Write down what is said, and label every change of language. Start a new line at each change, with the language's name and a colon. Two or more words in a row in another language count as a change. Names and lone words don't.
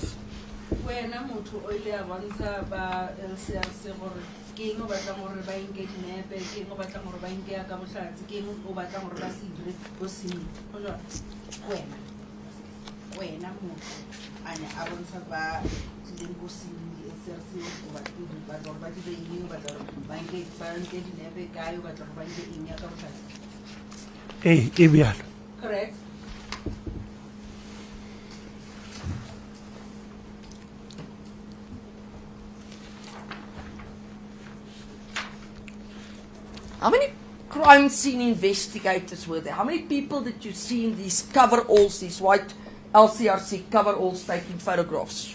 Tswana: Wena motho o ile a bontsha ba LCRC gore ke eng o batlang gore ba nke dinepe, ke eng o batlang gore ba nke ya ka botlhatsi, ke eng o batlang gore ba se dire go seng go jwang? Wena motho a ne a bontsha ba tlileng go seng LCRC o batla gore ba dire eng, o batla gore ba nke dinepe kae, o batla gore ba nke eng ya ka botlhatsi?
Northern Sotho: E bjalo.
English: Correct. How many crime scene investigators were there? How many people did you see in these coveralls, these white LCRC coveralls taking photographs?